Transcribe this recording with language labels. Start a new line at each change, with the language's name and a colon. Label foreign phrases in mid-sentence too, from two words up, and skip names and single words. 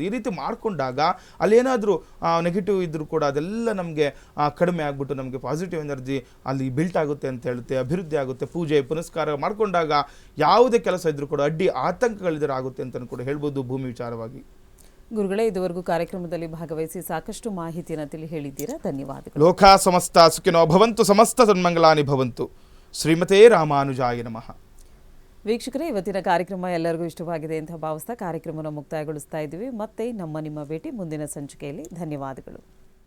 Kannada: ಈ ರೀತಿ ಮಾಡಿಕೊಂಡಾಗ ಅಲ್ಲೇನಾದರೂ ನೆಗೆಟಿವ್ ಇದ್ದರೂ ಕೂಡ ಅದೆಲ್ಲ ನಮಗೆ ಕಡಿಮೆ ಆಗಿಬಿಟ್ಟು ನಮಗೆ
English: positive energy
Kannada: ಅಲ್ಲಿ ಬಿಲ್ಟ್ ಆಗುತ್ತೆ ಅಂತ ಹೇಳುತ್ತೆ, ಅಭಿವೃದ್ಧಿ ಆಗುತ್ತೆ. ಪೂಜೆ ಪುನಸ್ಕಾರ ಮಾಡಿಕೊಂಡಾಗ ಯಾವುದೇ ಕೆಲಸ ಇದ್ರೂ ಕೂಡ ಅಡ್ಡಿ ಆತಂಕಗಳಿದ್ರೆ ಆಗುತ್ತೆ ಅಂತ ಕೂಡ ಹೇಳ್ಬೋದು ಭೂಮಿ ವಿಚಾರವಾಗಿ. ಗುರುಗಳೇ, ಇದುವರೆಗೂ ಕಾರ್ಯಕ್ರಮದಲ್ಲಿ ಭಾಗವಹಿಸಿ ಸಾಕಷ್ಟು ಮಾಹಿತಿಯನ್ನು ಹೇಳಿದ್ದೀರಾ, ಧನ್ಯವಾದಗಳು.
Sanskrit: ಲೋಕಾ ಸಮಸ್ತ ಸುಖಿನೋ ಭವಂತು, ಸಮಸ್ತ ಸನ್ಮಂಗಲಾನಿ ಭವಂತು. ಶ್ರೀಮತೇ ರಾಮಾನುಜಾಯ ನಮಃ.
Kannada: ವೀಕ್ಷಕರೇ, ಇವತ್ತಿನ ಕಾರ್ಯಕ್ರಮ ಎಲ್ಲರಿಗೂ ಇಷ್ಟವಾಗಿದೆ ಅಂತ ಭಾವಿಸ್ತಾ ಕಾರ್ಯಕ್ರಮವನ್ನು ಮುಕ್ತಾಯಗೊಳಿಸ್ತಾ ಇದ್ದೀವಿ. ಮತ್ತೆ ನಿಮ್ಮ ಭೇಟಿ ಮುಂದಿನ ಸಂಚಿಕೆಯಲ್ಲಿ. ಧನ್ಯವಾದಗಳು.